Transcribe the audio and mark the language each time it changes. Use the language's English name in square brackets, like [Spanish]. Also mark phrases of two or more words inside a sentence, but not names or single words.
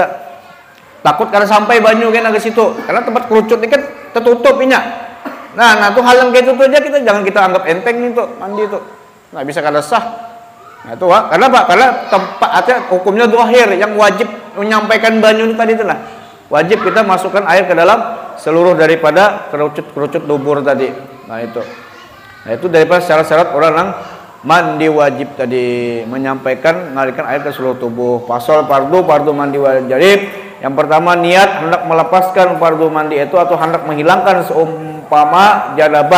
[Banjar] Takut kada sampai banyu kan ke situ. Karena tempat kerucut ini kan tertutup inya. Nah tuh hal yang kayak itu aja jangan kita anggap enteng nih tuh mandi tuh. Nah bisa kada sah. Nah itu karena apa? Karena tempat hukumnya zahir yang wajib menyampaikan banyu ini tadi itulah. [Indonesian] Wajib kita masukkan air ke dalam seluruh daripada kerucut dubur tadi. Nah itu daripada syarat-syarat orang yang mandi wajib tadi, menyampaikan mengalirkan air ke seluruh tubuh. Pasal fardu mandi wajib. Yang pertama, niat hendak melepaskan fardu mandi itu atau hendak menghilangkan seumpama janabat.